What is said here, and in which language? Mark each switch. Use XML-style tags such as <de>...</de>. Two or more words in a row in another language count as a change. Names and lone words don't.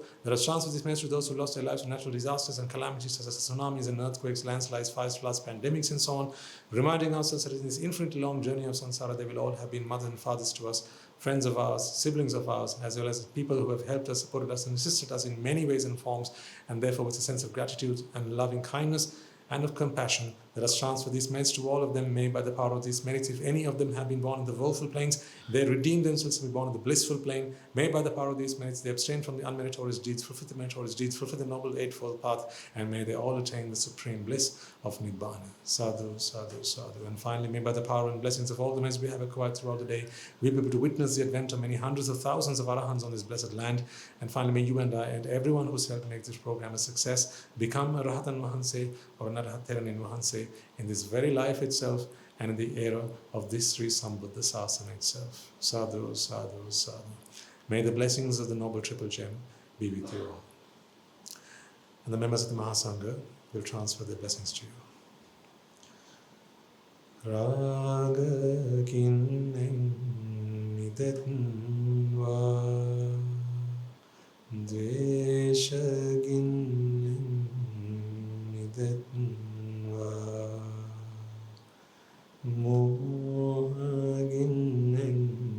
<en>Let us transfer these merits to those who lost their lives in natural disasters and calamities such as tsunamis and earthquakes, landslides, fires, floods, pandemics and so on, reminding ourselves that in this infinitely long journey of samsara they will all have been mothers and fathers to us, friends of ours, siblings of ours, as well as people who have helped us, supported us, and assisted us in many ways and forms, and therefore with a sense of gratitude and loving kindness and of compassion, let us transfer these merits to all of them. May by the power of these merits, if any of them have been born in the woeful planes, they redeem themselves to be born in the blissful plane. May by the power of these merits, they abstain from the unmeritorious deeds, fulfill the meritorious deeds, fulfill the noble eightfold path, and may they all attain the supreme bliss of Nibbāna.</en> <pi>Sadhu, sadhu, sadhu.</pi> <en>And finally, may by the power and blessings of all the merits we have acquired throughout the day, we be able to witness the advent of many hundreds of thousands of Arahants on this blessed land. And finally, may you and I and everyone who's helped make this program a success become a</en> <si>Rahatan Mahanse</si> <en>or an</en> <si>Arahat Theranin Mahanse</si> <en>in this very life itself and in the era of this Sri Sambuddhasasana itself.</en> <pi>Sadhu, sadhu, sadhu.</pi> <en>May the blessings of the Noble Triple Gem be with you all. And the members of the Mahasangha will transfer their blessings to you.</en> <si>Raga kinnen midetva dvesha kinnen midetva moha kinnen</si>